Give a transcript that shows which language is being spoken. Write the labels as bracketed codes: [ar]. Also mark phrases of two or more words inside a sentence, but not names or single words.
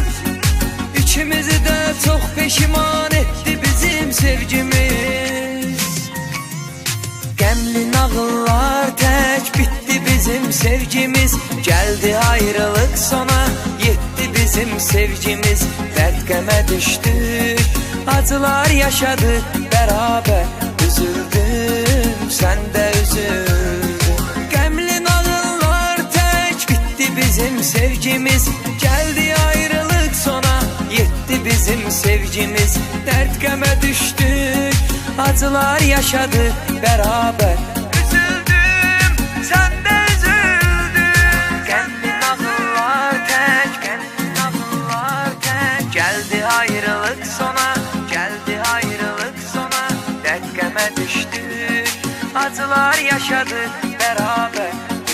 [tr] İkimizi de çok peşiman etti bizim sevgimiz. [az] Qəmli nağıllar tək bitti bizim sevgimiz. Gəldi ayrılıq sona yetti bizim sevgimiz. Dərd qəmə düşdük, [tr] acılar yaşadık beraber. Üzüldüm, sen de üzüldün. [az] Qəmli nağıllar tək bitti bizim sevgimiz. Gəldi ayrılıq sona yetti bizim sevgimiz. [tr] Dert qəmə düştük, acılar yaşadık beraber. Üzüldüm, sen de üzüldün. [az] Qəmli nağıllar tək, qəmli nağıllar tək. Gəldi ayrılık sona, gəldi ayrılık sona. [tr] Dert qəmə düştük, acılar yaşadık beraber.